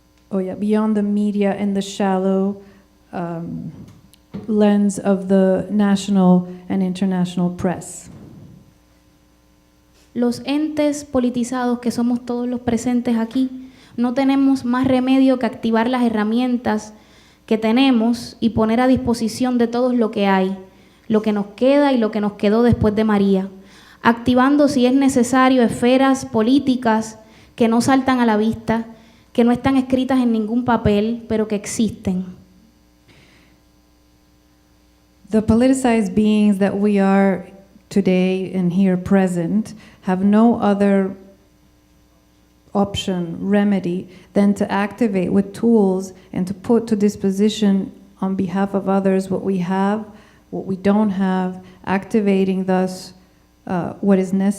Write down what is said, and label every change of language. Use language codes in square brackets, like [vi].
[en] Beyond the media and the shallow lens of the national and international press. [es] Los entes politizados que somos todos los presentes aquí, no tenemos más remedio que activar las herramientas que tenemos y poner a disposición de todos lo que hay, lo que nos queda y lo que nos quedó después de María, activando si es necesario esferas políticas que no saltan a la vista, que no están escritas en ningún papel, pero que existen. [en] The politicized beings that we are today and here present have no other option, remedy, than to activate with tools and to put to disposition on behalf of others what we have, what we don't have, activating thus what is